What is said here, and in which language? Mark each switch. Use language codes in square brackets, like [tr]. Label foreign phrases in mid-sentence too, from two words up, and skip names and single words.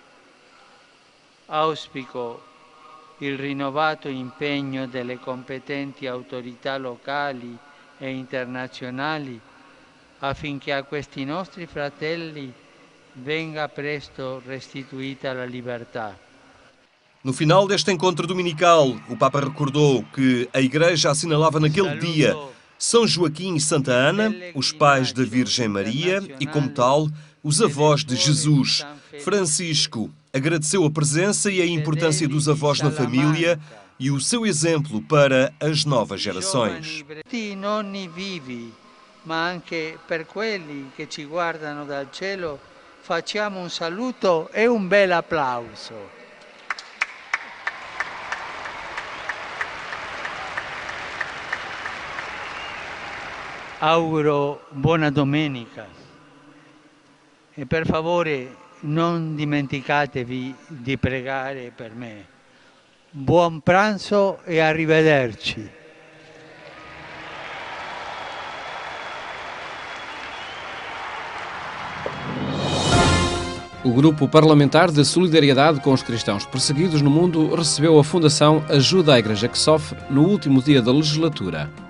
[it] Auspico il rinnovato impegno delle competenti autorità locali e internazionali affinché a questi nostri fratelli venga presto restituita la libertà. [pt] No final deste encontro dominical, o Papa recordou que a Igreja assinalava naquele dia São Joaquim e Santa Ana, os pais da Virgem Maria e, como tal, os avós de Jesus. Francisco agradeceu a presença e a importância dos avós na família e o seu exemplo para as novas gerações. [it] Nonni vivi, ma anche per quelli che ci guardano dal cielo, facciamo un saluto e un bel applauso. Auguro buona domenica e per favore non dimenticatevi di pregare per me. Buon pranzo e arrivederci. [pt] O Grupo Parlamentar de Solidariedade com os Cristãos Perseguidos no Mundo recebeu a Fundação Ajuda à Igreja que Sofre no último dia da legislatura.